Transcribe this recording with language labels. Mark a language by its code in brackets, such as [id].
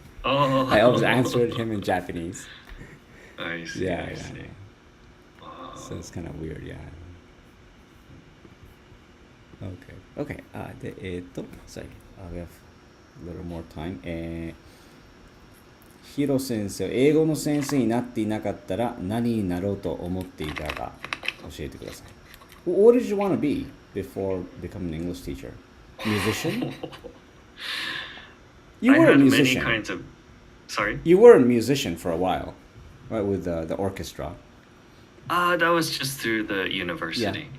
[en] I always answered him in Japanese. I see. I see. Wow. So it's kind of weird, yeah. Okay. Sorry. We have a little more time. [ja] ヒロ先生、英語の先生になっていなかったら何になろうと思っていたか教えてください。 [en] What did you want to be before becoming an English teacher? Musician? You were a musician. Many kinds of. Sorry. You were a musician for a while, right? With the orchestra. That was just through the university.